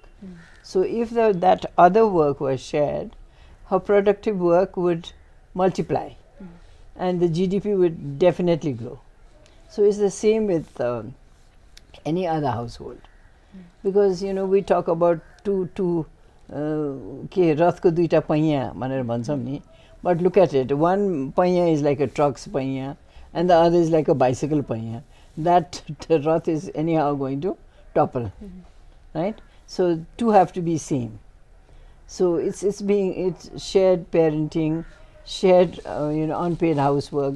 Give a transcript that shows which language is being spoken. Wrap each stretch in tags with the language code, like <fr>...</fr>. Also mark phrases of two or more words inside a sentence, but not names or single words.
<en>So if that other work was shared, her productive work would multiply, and the GDP would definitely grow. So it's the same with any other household, because we talk about two</en> <ne>रथ को दुइटा पाइया मानेर भन्छौं नि,</ne> <en>but look at it, one paiya is like a truck's paiya and the other is like a bicycle paiya. That rath is anyhow going to topple, right? So two have to be same. So it's shared parenting, shared unpaid housework.</en>